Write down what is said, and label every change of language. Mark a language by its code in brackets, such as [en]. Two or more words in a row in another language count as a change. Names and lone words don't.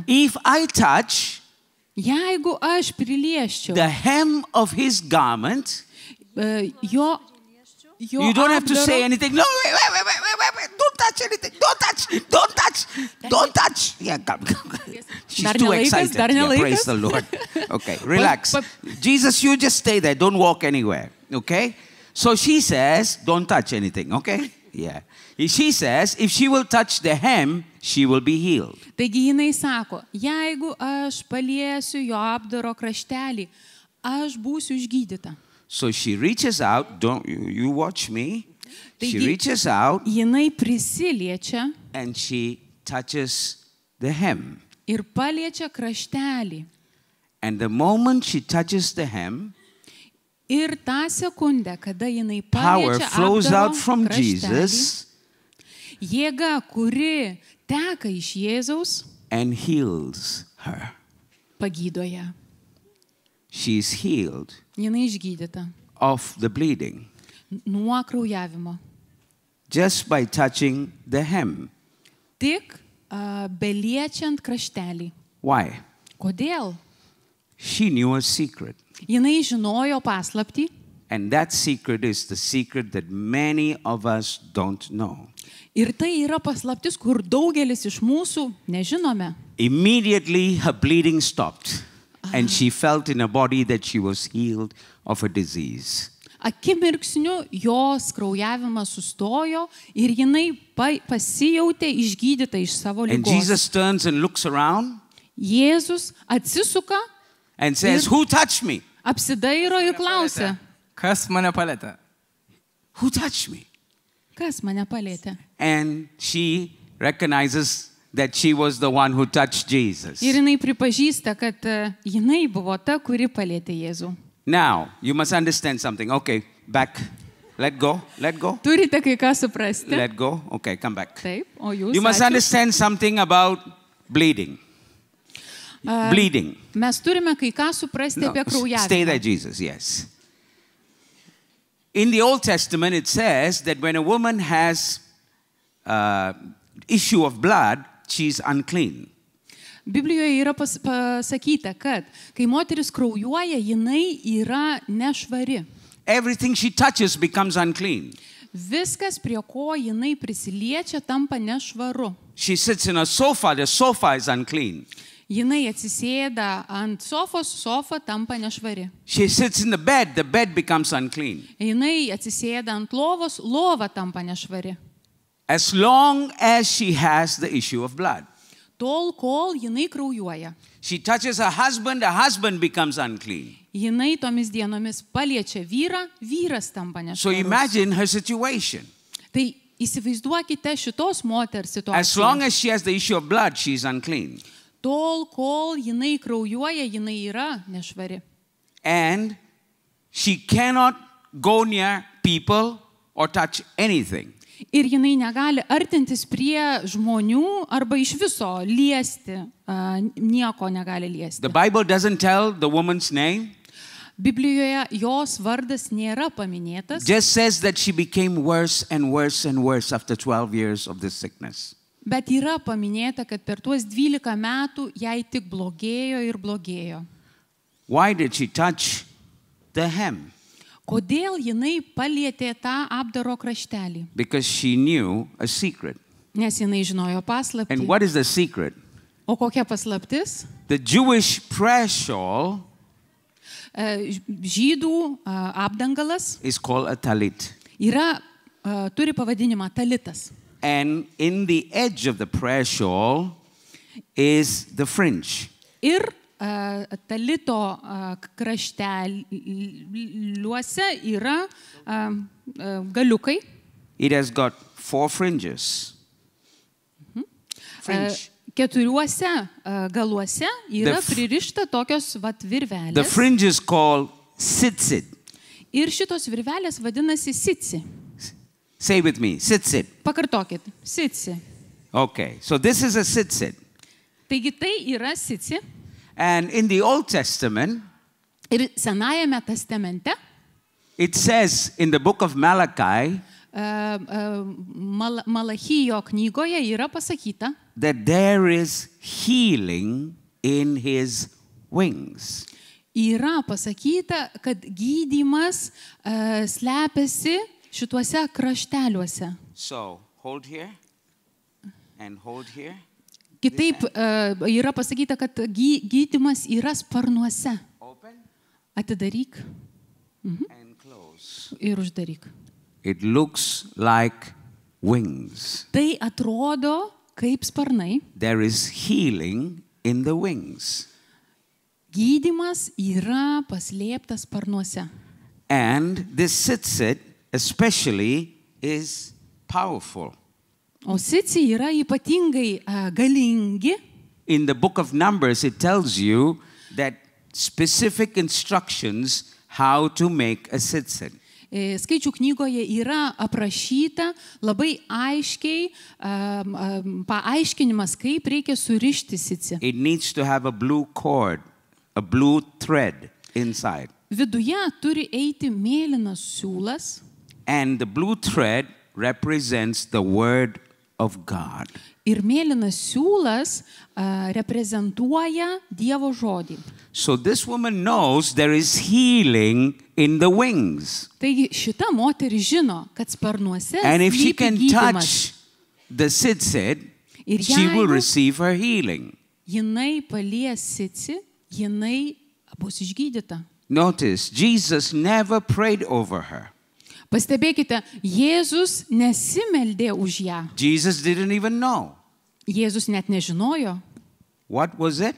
[en] if I touch [lt] jeigu aš prilieščiau [en] the hem of his garment, [lt] jo [en] you don't have to say [lt] apdaro, [en] anything. No, wait. Don't touch anything. Don't touch. Yeah, come. She's [lt] Dar [en] too [lt] ne laikas, [en] excited. [lt] dar ne [en] Yeah, [lt] laikas. [en] praise the Lord. Okay, relax. Jesus, you just stay there. Don't walk anywhere. Okay? So she says, don't touch anything. Okay? Yeah. She says, if she will touch the hem, she will be healed. [lt] Taigi jinai sako, jeigu aš paliesiu jo apdaro kraštelį, aš būsiu išgydyta. [en] So she reaches out. Don't you watch me? She [lt] Taigi- [en] reaches out [lt] Jinai prisiliečia [en] and she touches the hem. [lt] ir paliečia kraštelį. [en] And the moment she touches the hem, [lt] Ir tą sekundę, kada jinai [en] power [lt] paliečia [en] flows [lt] apdaro [en] out from [lt] kraštelį, [en] Jesus [lt] jėga, kuri teka iš Jėzaus, [en] and heals her. [lt] pagydo ją. [en] She is healed [lt] Jinai išgydyta [en] of the bleeding [lt] nuo kraujavimo. [en] just by touching the hem. [lt] Tik beliečiant kraštelį. [en] Why? [lt] Kodėl? [en] She knew a secret. [lt] Jinai žinojo paslaptį [en] And that secret is the secret that many of us don't know. [lt] ir tai yra paslaptis, kur daugelis iš mūsų nežinome. [en] Immediately her bleeding stopped and she felt in her body that she was healed of a disease. [lt] Akimirksniu jos kraujavimas sustojo ir jinai pasijautė išgydyta iš savo [en] And [lt] ligos. [en] Jesus turns and looks around [lt] Jėzus atsisuka, [en] and says, who touched me? [lt] apsidairo ir klausia, Kas mane palėtė? [en] Who touched me? [lt] kas mane palėtė. [en] And she recognizes that she was the one who touched Jesus. [lt] Ir jinai pripažįsta, kad jinai buvo ta, kuri palėtė Jėzų. [en] Now, you must understand something. Okay, back. Let go. [lt] Turite kai ką suprasti. [en] Let go. Okay, come back. [lt] Taip, o jūs. [en] You must [lt] ačiū. [en] understand something about bleeding. Bleeding. [lt] Mes turime kai ką suprasti [en] No, [lt] apie [en] stay there, [lt] kraujavimą. [en] Jesus, yes. In the Old Testament, it says that when a woman has issue of blood, she's unclean. [lt] Biblijoje yra pasakyta, kad kai moteris kraujuoja, jinai yra nešvari. [en] Everything she touches becomes unclean. [lt] Viskas, prie ko jinai prisiliečia, tampa nešvaru. [en] She sits in a sofa, the sofa is unclean. [lt] Jinai atsisėda ant sofos, sofa tampa nešvari. [en] She sits in the bed becomes unclean. [lt] Jinai atsisėda ant lovos, lova tampa nešvari. [en] As long as she has the issue of blood. [lt] Tol, kol jinai kraujuoja. [en] She touches her husband, the husband becomes unclean. [lt] Jinai tomis dienomis paliečia vyrą, vyras tampa [en] So [lt] nešvarus. [en] imagine her situation. [lt] Tai įsivaizduokite šitos moters [en] As long [lt] situaciją. [en] as she has the issue of blood, she's unclean. [lt] Tol, kol jinai kraujuoja, jinai yra nešvari. [en] And she cannot go near people or touch anything. [lt] Ir jinai negali artintis prie žmonių arba iš viso liesti, nieko negali liesti. [en] The Bible doesn't tell the woman's name. [lt] Biblijoje jos vardas nėra paminėtas, [en] Just says that she became worse and worse and worse after 12 years of this sickness. [lt] bet yra paminėta, kad per tuos 12 metų jai tik blogėjo ir blogėjo. [en] Why did she touch the hem? [lt] Kodėl jinai palietė tą apdaro kraštelį? [en] Because she knew a secret. [lt] Nes jinai žinojo paslaptį. [en] And what is the secret? [lt] O kokia paslaptis? [en] The Jewish prayer shawl [lt] Žydų apdangalas [en] is called a talit. [lt] yra, turi pavadinimą talitas. [en] And in the edge of the prayer shawl is the fringe. [lt] Ir talito krašteliuose yra galiukai. [en] It has got 4 fringes. Fringe. [lt] Keturiuose galuose yra pririšta tokios virvelės. [en] The fringe is called tzitzit. [lt] Ir šitos virvelės vadinasi sitsi. [en] Say with me, tzitzit. [lt] Pakartokit, sitsi. [en] Okay, so this is a tzitzit. [lt] Taigi tai yra sitsi. [en] And in the Old Testament, [lt] Ir Senajame testamente, [en] it says in the book of Malachi, [lt] Malachijo knygoje yra pasakyta, [en] that there is healing in his wings. [lt] Yra pasakyta, kad gydymas slepiasi šituose krašteliuose. [en] So, hold here and hold here. [lt] Kitaip yra pasakyta, kad gydymas yra sparnuose. [en] Open [lt] Atidaryk [en] and close. [lt] ir uždaryk. [en] It looks like wings. [lt] Tai atrodo kaip sparnai. [en] There is healing in the wings. [lt] Gydymas yra paslėptas sparnuose. [en] And this tzitzit especially is powerful. [lt] O sitsi yra ypatingai galingi. [en] In the book of Numbers, it tells you that specific instructions how to make a tzitzit. [lt] Skaičių knygoje yra aprašyta labai aiškiai paaiškinimas, kaip reikia surišti sitsi. [en] It needs to have a blue cord, a blue thread inside. [lt] Viduje turi eiti mėlynas siūlas. [en] And the blue thread represents the word of God. [lt] Ir mėlynas siūlas reprezentuoja Dievo žodį. [en] So this woman knows there is healing in the wings. [lt] Taigi šita moteris žino, kad sparnuose [en] And if she [lt] slypi [en] can [lt] gydymas. [en] touch the tzitzit, [lt] Ir [en] she will [lt] jeigu [en] receive her healing. [lt] jinai palies sitsi, jinai bus išgydyta. [en] Notice, Jesus never prayed over her. [lt] Pastebėkite, Jėzus nesimeldė už ją. [en] Jesus didn't even know. [lt] Jėzus net nežinojo. [en] What was it?